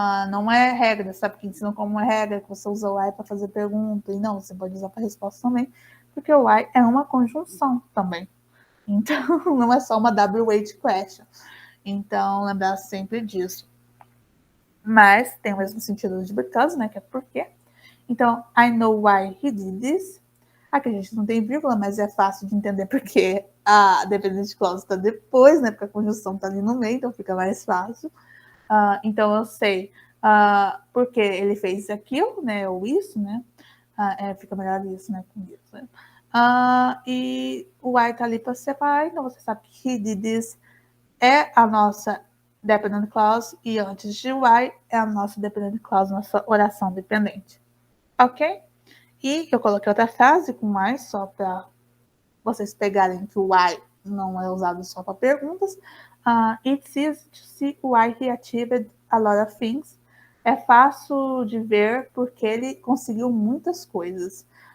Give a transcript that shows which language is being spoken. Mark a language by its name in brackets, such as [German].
[Portuguese] Não é regra, sabe? Que ensinam como é regra, que você usa o why para fazer pergunta. E não, você pode usar para resposta também. Porque o why é uma conjunção também. Então, não é só uma WH question. Então, lembrar sempre disso. Mas tem o mesmo sentido de because, né? Que é porque. [English] Então, I know why he did this. [Portuguese] Aqui a gente não tem vírgula, mas é fácil de entender porque a dependent clause está depois, né? Porque a conjunção está ali no meio, então fica mais fácil. Então, eu sei porque ele fez aquilo, né? Ou isso, né? Fica melhor isso, né? Com isso, né? E o why tá ali para separar, então você sabe que [English] he did this [Portuguese] é a nossa dependent clause e antes de why é a nossa dependent clause, nossa oração dependente. Ok? E eu coloquei outra frase com why só para vocês pegarem que o why não é usado só para perguntas. [English] It's easy to see why he achieved a lot of things. [Portuguese] É fácil de ver porque ele conseguiu muitas coisas.